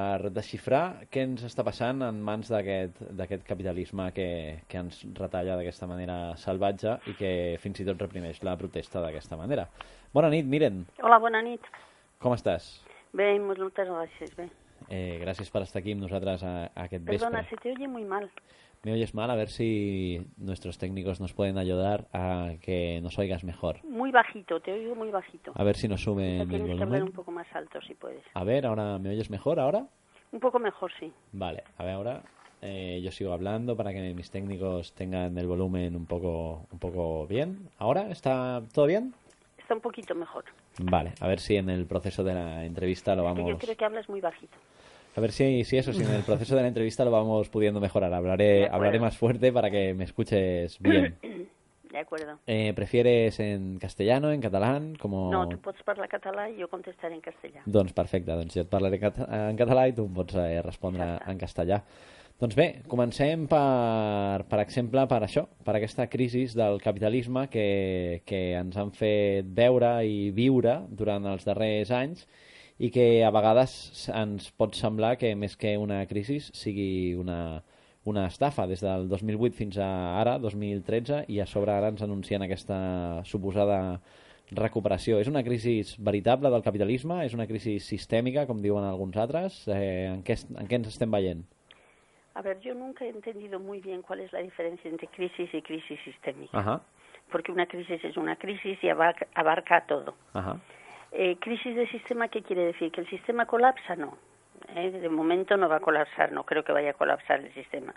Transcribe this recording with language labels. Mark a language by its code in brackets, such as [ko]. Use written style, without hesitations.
[ca] desxifrar què ens està passant en mans d'aquest capitalisme que ens retalla d'aquesta manera salvatge i que fins i tot reprimeix la protesta d'aquesta manera. Bona nit, Miren. Hola, bona nit. Com estàs? Bé, moltes gràcies, bé. Gràcies per estar aquí amb nosaltres aquest vespre. [es] Perdona, se te oye muy mal. ¿Me oyes mal? A ver si nuestros técnicos nos pueden ayudar a que nos oigas mejor. Muy bajito, te oigo muy bajito. A ver si nos suben el Tienes volumen. que hablar un poco más alto, si puedes. A ver, ¿ahora me oyes mejor ahora? Un poco mejor, sí. Vale, a ver, ahora yo sigo hablando para que mis técnicos tengan el volumen un poco bien. ¿Ahora está todo bien? Está un poquito mejor. Vale, a ver si en el proceso de la entrevista lo vamos... Yo creo que hablas muy bajito. A ver si en el proceso de la entrevista lo vamos pudiendo mejorar. Hablaré más fuerte para que me escuches bien. De acuerdo. ¿Prefieres en castellano, en catalán? [ca] No, tu pots parlar català i jo contestaré en castellà. Doncs perfecte, doncs jo et parlaré en català i tu em pots respondre en castellà. Doncs bé, comencem per exemple per això, per aquesta crisi del capitalisme que ens han fet veure i viure durant els darrers anys i que a vegades ens pot semblar que més que una crisi sigui una estafa des del 2008 fins a ara, 2013, i a sobre ara ens anuncien aquesta suposada recuperació. És una crisi veritable del capitalisme? És una crisi sistèmica, com diuen alguns altres? En què ens estem veient? [es] A ver, yo nunca he entendido muy bien cuál es la diferencia entre crisis y crisis sistémica. Ajá. Porque una crisis es una crisis y abarca todo. Ajá. Crisis de sistema, ¿qué quiere decir? ¿Que el sistema colapsa? No. De momento no va a colapsar, no creo que vaya a colapsar el sistema.